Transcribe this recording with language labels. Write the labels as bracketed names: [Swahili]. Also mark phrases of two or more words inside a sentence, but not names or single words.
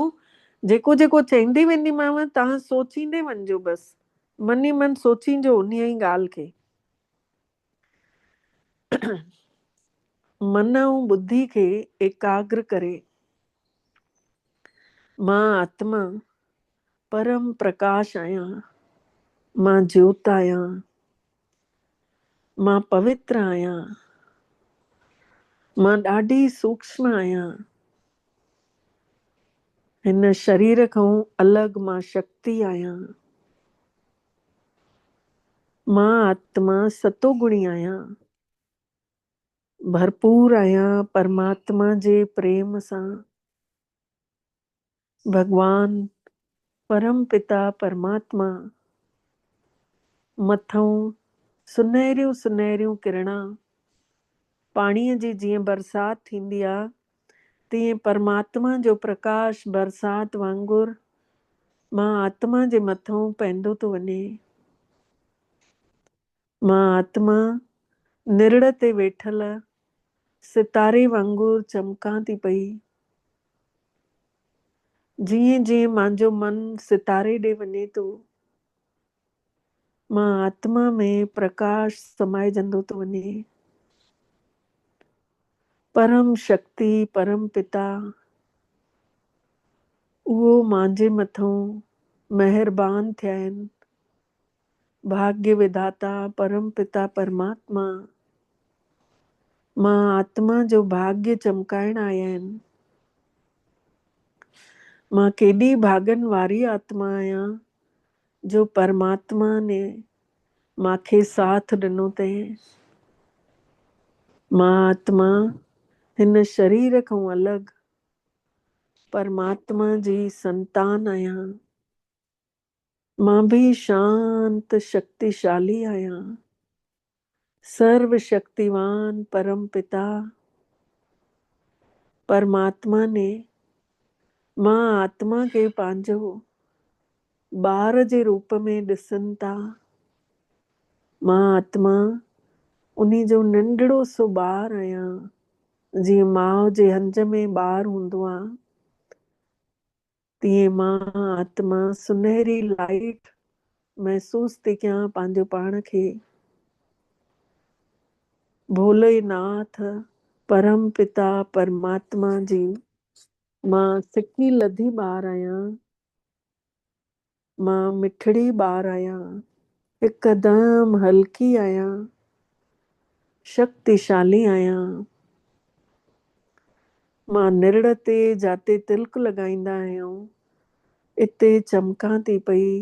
[Sindhi] जेको जेको चवंदी वेंदीमांव तव्हां सोचींदे वञिजो, बसि मन ई मन सोचींजो उन ई ॻाल्हि खे। मन ऐं बुद्धि खे एकाग्र करे, मां आत्मा परम प्रकाश आहियां, मां ज्योत आहियां, मां पवित्र आहियां, मां ॾाढी सूक्ष्म आहियां, हिन शरीर खां अलॻि मां शक्ति आहियां, मां आत्मा सतोगुणी आहियां, भरपूर आहियां परमात्मा जे प्रेम सां। भगवान परम पिता परमात्मा मथों सुनहरियूं सुनहरियूं किरणां, पाणीअ जी जीअं बरसाति थींदी आहे तीअं परमात्मा जो प्रकाश बरसात वांगुरु मां आत्मा जे मथों पवंदो थो वञे। मां आत्मा निरड़ ते वेठल सितारे वांगुरु चमकां थी पई। जीअं जीअं मुंहिंजो मन सितारे ॾे वञे थो, मां आत्मा में प्रकाश समाइजंदो थो वञे। परम शक्ति परम पिता उहो मुंहिंजे मथों महिरबान थिया आहिनि। भाग्य विधाता परम पिता परमात्मा मां आत्मा जो भाग्य चमकाइण आया आहिनि। मां केॾी भागन वारी आत्मा आहियां जो परमात्मा ने मांखे साथ ॾिनो अथई। मां आत्मा हिन शरीर खां अलॻि परमात्मा जी संतान आहियां। मां भी शांत शक्तिशाली आहियां। सर्व शक्तिवान परम पिता परमात्मा ने मां आत्मा खे पंहिंजो ॿार जे रूप में ॾिसनि था। मां आत्मा उन्ही जो नंढड़ो सो ॿार आहियां। जीअं माउ जे हंज में ॿार हूंदो आहे, तीअं मां आत्मा सुनहरी लाइट महसूस थी कयां पंहिंजो पाण खे। भोलेनाथ परम पिता परमात्मा जी मां सिकी लधी ॿार आहियां। मां मिठड़ी ॿार आहियां, हिकदमि हल्की आहियां, शक्तिशाली आहियां। मां निरड़ ते जाते तिलक लॻाईंदा आहियूं इते चमकां थी पई।